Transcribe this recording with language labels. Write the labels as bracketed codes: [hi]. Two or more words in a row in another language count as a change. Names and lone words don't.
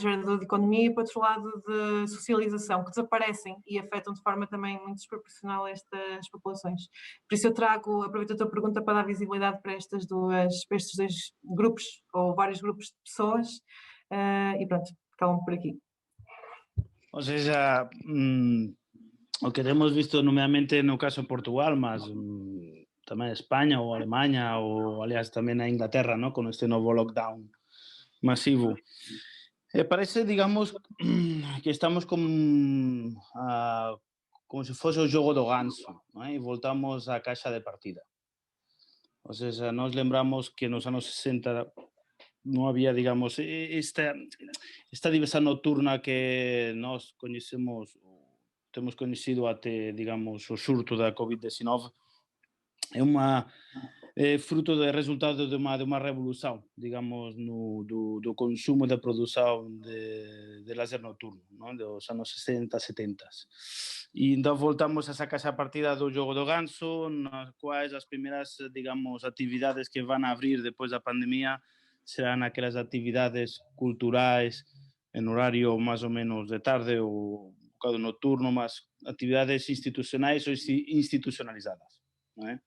[pt] Gerador de economia, e, por outro lado, de socialização, que desaparecem e afetam de forma também muito desproporcional estas populações. Por isso eu aproveito a tua pergunta para dar visibilidade para estes dois grupos, ou vários grupos de pessoas, e pronto, ficam por aqui. Ou seja, o que temos visto nomeadamente no caso de Portugal, mas tamén España ou Alemanha ou, aliás, tamén a Inglaterra, ¿no? [gl] Con este novo lockdown masivo. Parece, digamos, que estamos como se fose o xogo do ganso, ¿no? E voltamos á caixa de partida. [es] O sea, [gl] nos lembramos que nos anos 60 non había, digamos, esta diversidade nocturna que nós coñecemos, temos coñecido até, digamos, o surto da COVID-19. [pt] É fruto do resultado de uma revolução, digamos, do consumo e da produção de lazer noturno, não? Dos anos 60, 70. E então voltamos a essa caixa partida do jogo do ganso, nas quais as primeiras, digamos, atividades que vão abrir depois da pandemia serão aquelas atividades culturais em horário mais ou menos de tarde ou um bocado noturno, mas atividades institucionais ou institucionalizadas, não é?